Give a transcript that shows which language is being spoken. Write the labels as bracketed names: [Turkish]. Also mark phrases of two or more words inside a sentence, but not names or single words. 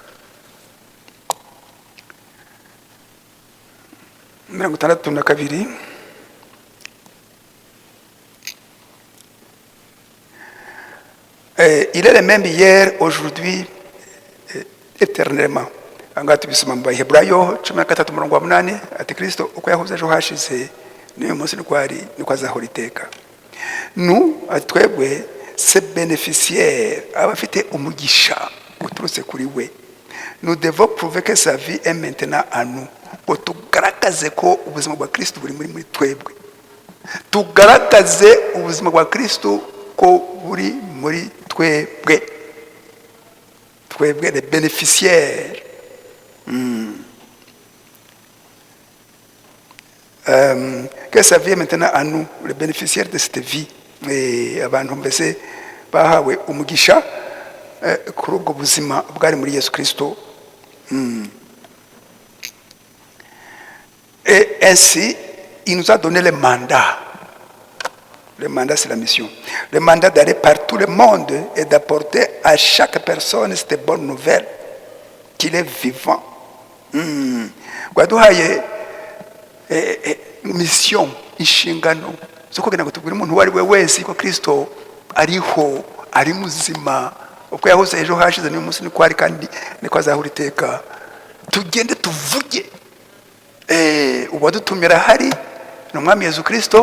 [French] 62. Il est le même hier, aujourd'hui, éternellement. [Kinyarwanda] Anga tubisoma mu Baheburayo 13:8 ati Kristo uko yahoze ejo hashize niyo munsi niko azahora iteka. Nous atwebwe [French] ces bénéficiaires [Kinyarwanda] abafite umugisha uturutse kuri we, [French] nous devons prouver que sa vie est maintenant à nous. [Kinyarwanda] Ngo tugaragaze ko ubuzima bwa Kristo buri muri twebwe, tugaragaze ubuzima bwa Kristo ko buri muri twebwe [French] les bénéficiaires. Que sa vie est maintenant à nous, les bénéficiaires de cette vie. [Kinyarwanda] Abantu mbese bahawe umugisha kuri ubwo buzima bwari muri Yesu Kristo. [French] Et ainsi, il nous a donné le mandat. Le mandat, c'est la mission. Le mandat d'aller par tout le monde et d'apporter à chaque personne cette bonne nouvelle qu'il est vivant. [Kinyarwanda] Gwaduhaye mission, inshingano zo kugira ngo tubwire umuntu wari we wese ko Kristo ariho, ari muzima, uko yahoze ejo hashize niyo munsi niko ari kandi niko azahora iteka. Tugende tuvuge uwadutumira hari n'umwami Yesu Kristo.